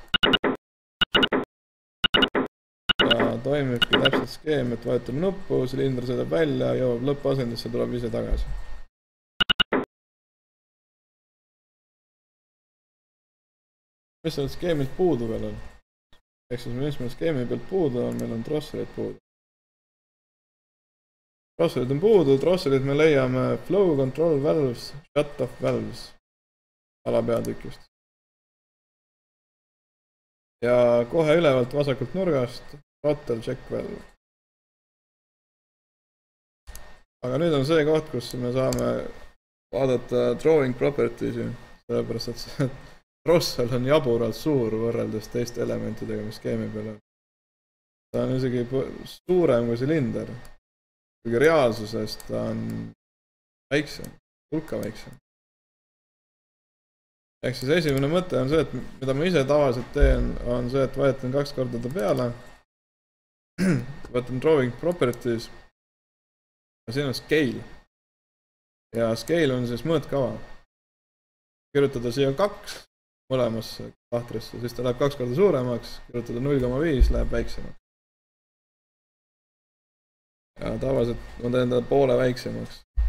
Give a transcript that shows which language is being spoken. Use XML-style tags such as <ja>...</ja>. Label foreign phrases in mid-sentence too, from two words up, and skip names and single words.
<et>Ja toimibki täpselt skeem, et vajutame nuppu, silindr sõidab välja, jõuab lõppasendisse, tuleb ise tagasi. Mis on skeemilt puudu veel on? Ehk siis mis meil skeemi pealt puudu on, meil on drosserid puudu. Drosserid on puudu, drosserid me leiame</et> <en>flow control valves, shut off valves</en> <et>alapeatükist. Ja kohe ülevalt vasakult nurgast</et> <en>throttle check valve.</en> <et>Aga nüüd on see koht, kus me saame vaadata</et> <en>drawing properties'i,</en> <et>sellepärast et see drossel on jaburalt suur võrreldes teiste elementidega, mis skeemi peal on. Ta on isegi suurem kui silinder, kuigi reaalsuses ta on väiksem, hulka väiksem. Ehk siis esimene mõte on see, et mida ma ise tavaliselt teen, on see, et vajutan 2 korda ta peale, võtan</et> <en>drawing properties</en> <et>ja siin on scale. Ja scale on siis mõõtkava. Kirjutada siia 2 mõlemasse lahtrisse, siis ta läheb 2 korda suuremaks, kirjutada 0,5 läheb väiksemaks. Ja tavaliselt ma teen ta poole väiksemaks.</et>